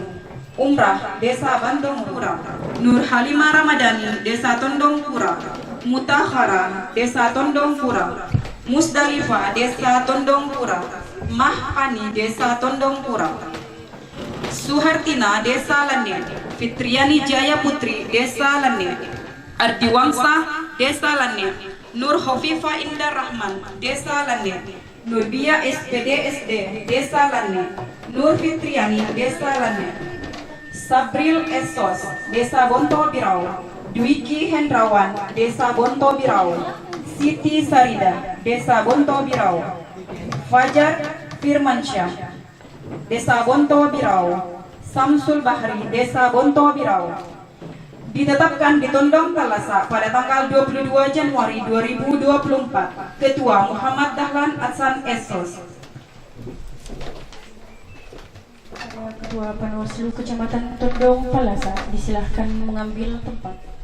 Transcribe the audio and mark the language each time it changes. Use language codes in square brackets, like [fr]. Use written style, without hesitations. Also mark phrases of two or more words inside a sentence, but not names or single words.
[id] Umrah, Desa Bandung Pura. Nur Halimah Ramadhani, Desa Tondong Pura. Mutakhara, Desa Tondong Pura. Musdalifah, Desa Tondong Pura. Mahani, Desa Tondong Pura. Suhartina, Desa Lane. Fitriani Jaya Putri, Desa Lane. Ardiwangsa, Desa Lane. Nur Hofifa Indar Rahman, Desa Lane. Nurbia SPD, Desa Lane. Nur Fitriani, Desa Lane. Sabril Esos, Desa Bonto Birau. Dwiki Hendrawan, Desa Bonto Birau. Siti Sarida, Desa Bonto Birau. Fajar Firmansyah, Desa Bonto Birau. Samsul Bahri, Desa Bonto Birau. Ditetapkan di Tondong Talasa pada tanggal 22 Januari 2024. Ketua Muhammad Dahlan Adsan Esos. Ketua Panwaslu Kecamatan Tondong Talasa disilahkan mengambil tempat.